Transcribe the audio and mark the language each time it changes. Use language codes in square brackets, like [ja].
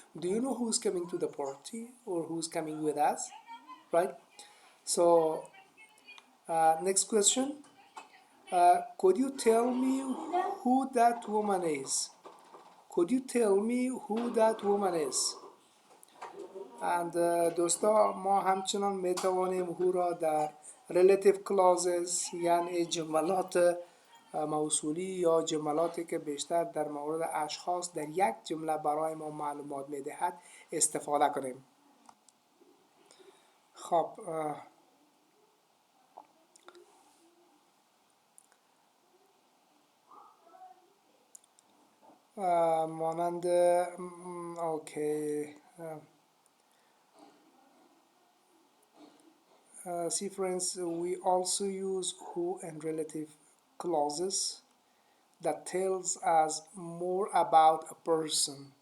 [en] Do you know who's coming to the party or who's coming with us, right? So next question. Could you tell me who that woman is? Could you tell me who that woman is? [fa] and دوستا ما همچنان می توانیم هو را در relative clauses یعنی جملات موصولی یا جملاتی که بیشتر در مورد اشخاص در یک جمله برای ما معلومات می دهد استفاده کنیم. خب مانند اوکی [en] see friends, we also use who and relative clauses that tells us more about a person.